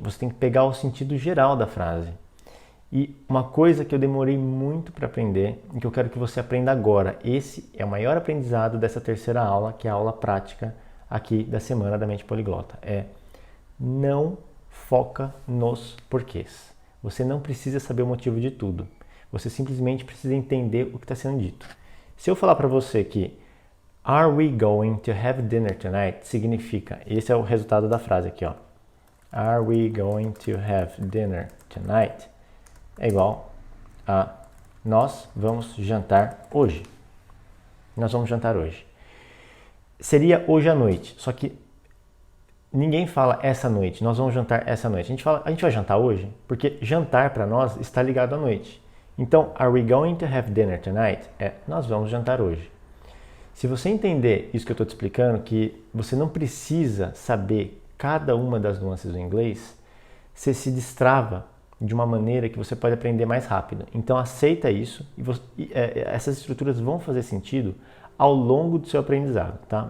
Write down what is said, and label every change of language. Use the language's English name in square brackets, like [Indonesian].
[Portuguese] Você tem que pegar o sentido geral da frase. E uma coisa que eu demorei muito para aprender e que eu quero que você aprenda agora, esse é o maior aprendizado dessa terceira aula, que é a aula prática aqui da Semana da Mente Poliglota, não foca nos porquês. Você não precisa saber o motivo de tudo. Você simplesmente precisa entender o que está sendo dito. Se eu falar para você que [English] are we going to have dinner tonight, [Portuguese] significa, esse é o resultado da frase aqui, ó. [English] Are we going to have dinner tonight? [Portuguese] É igual a nós vamos jantar hoje. Nós vamos jantar hoje. Seria hoje à noite, só que ninguém fala essa noite, nós vamos jantar essa noite. A gente fala, a gente vai jantar hoje? Porque jantar para nós está ligado à noite. Então, [English] are we going to have dinner tonight? [Portuguese] Nós vamos jantar hoje. Se você entender isso que eu estou te explicando, que você não precisa saber cada uma das nuances do inglês, você se destrava de uma maneira que você pode aprender mais rápido. Então aceita isso e essas estruturas vão fazer sentido ao longo do seu aprendizado, tá?